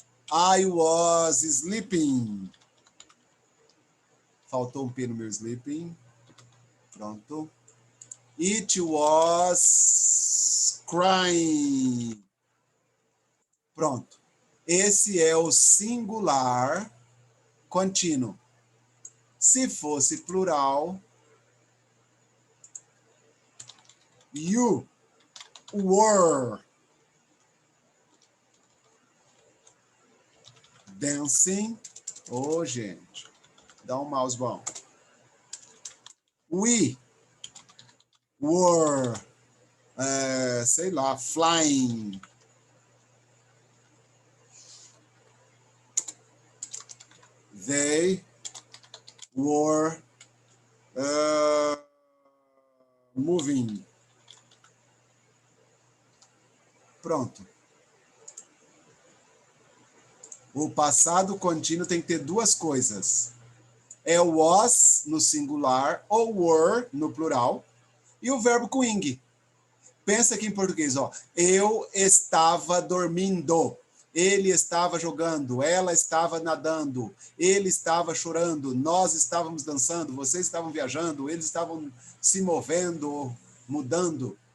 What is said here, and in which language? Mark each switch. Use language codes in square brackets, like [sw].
[en] I was sleeping. [pt] Faltou um P no meu sleeping. Pronto. [en] It was crying. Pronto. [pt] Esse é o singular contínuo. Se fosse plural, [en] you were dancing. [pt] Ô, gente, dá um mouse bom. [en] We were, [pt] sei lá, [en] flying. They were moving. [pt] Pronto. O passado contínuo tem que ter 2 coisas. É o was no singular ou were no plural e o verbo com ing. Pensa aqui em português, ó. Eu estava dormindo. Ele estava jogando, ela estava nadando, ele estava chorando, nós estávamos dançando, vocês estavam viajando, eles estavam se movendo, mudando.